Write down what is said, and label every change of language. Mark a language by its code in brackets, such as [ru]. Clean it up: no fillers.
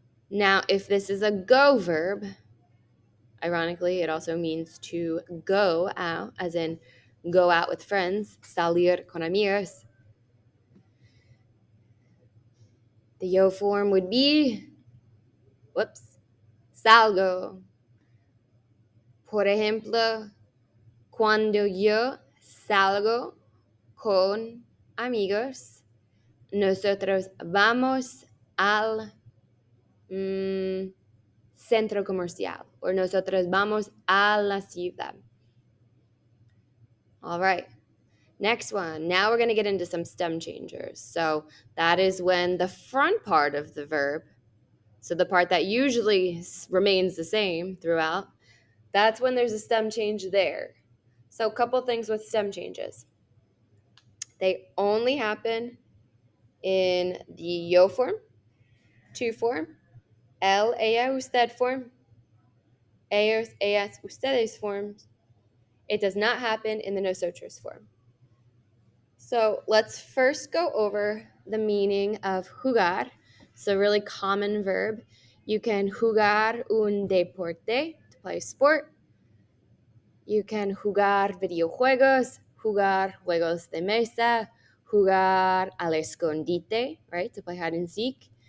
[en] Now, if this is a go verb, ironically, it also means to go out, as in go out with friends, [es] salir con amigos. [en] The yo form would be, salgo. [es] Por ejemplo, cuando yo salgo con amigos, nosotros vamos al centro comercial, [en] or [es] nosotros vamos a la ciudad. [en] All right. Next one. Now we're going to get into some stem changers. So that is when the front part of the verb, so the part that usually remains the same throughout, that's when there's a stem change there. So a couple things with stem changes. They only happen in the yo form, to form, el, ella, usted form, ellos, ellas, ustedes forms. It does not happen in the nosotros form. So let's first go over the meaning of jugar. It's a really common verb. You can [es] jugar un deporte, [en] to play a sport. You can [es] jugar videojuegos, jugar juegos de mesa, jugar al escondite, [en] right, to play hide and seek.